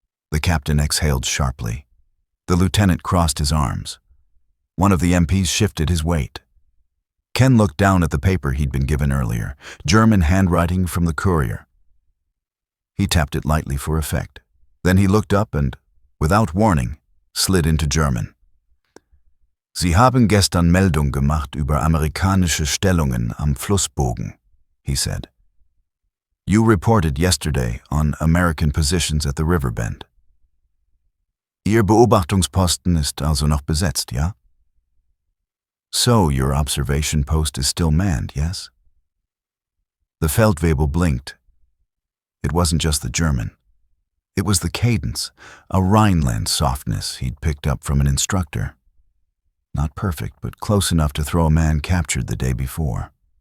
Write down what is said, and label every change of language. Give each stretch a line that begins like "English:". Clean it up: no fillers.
English: The captain exhaled sharply. The lieutenant crossed his arms. One of the MPs shifted his weight. Ken looked down at the paper he'd been given earlier, German handwriting from the courier. He tapped it lightly for effect. Then he looked up and, without warning, slid into German.
German: "Sie haben gestern Meldung gemacht über amerikanische Stellungen am Flussbogen," he said.
English: "You reported yesterday on American positions at the river bend.
German: Ihr Beobachtungsposten ist also noch besetzt, ja?
English: So your observation post is still manned, yes?" The Feldwebel blinked. It wasn't just the German. It was the cadence, a Rhineland softness he'd picked up from an instructor. Not perfect, but close enough to throw a man captured the day before.